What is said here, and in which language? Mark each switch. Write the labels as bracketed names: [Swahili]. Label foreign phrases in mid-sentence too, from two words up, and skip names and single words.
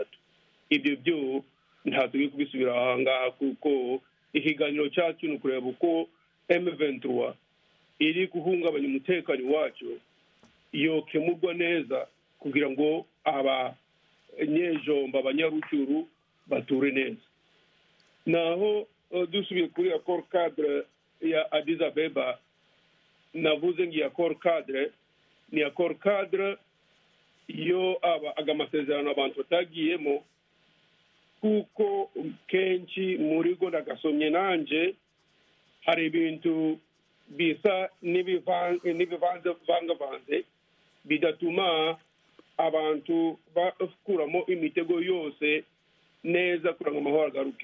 [Kinyarwanda] Ibyo byo nta tugiye kubisubira ahangaha, kuko ikiganiro cyacu ni ukureba uko M23 iri guhungabanya umutekano wacu yokemurwa neza kugira ngo abanyejomba, abanyarucuru bature neza. Naho dusubiye kuri [French] accord cadre [Kinyarwanda] ya Addis Abeba, navuze ngi [French] accord cadre [Kinyarwanda] ni [French] accord cadre [Kinyarwanda] yo amasezerano abantu batagiyemo, kuko kenshi muri go ndagasomye nanje hari ibintu bisa n'ibivanze bidatuma abantu bakuramo imitego yose neza kugira ngo amahoro agaruke.